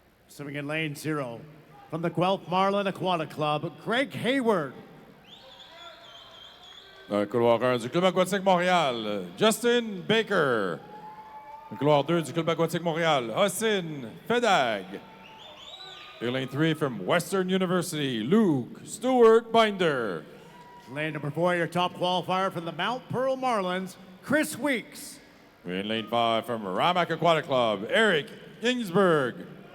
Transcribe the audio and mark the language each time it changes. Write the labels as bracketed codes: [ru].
[en] Swimming in lane 0 from the Guelph Marlin Aquatic Club, Greg Hayward. [fr] Dans le couloir 1 du Club aquatique Montréal, Justin Baker. Le couloir 2 du Club aquatique Montréal, Hossin Fedag. [en] In lane 3 from Western University, Luke Stewart Binder. Lane number 4, your top qualifier from the Mount Pearl Marlins, Chris Weeks. In lane 5 from Ramac Aquatic Club, Eric Ginsberg.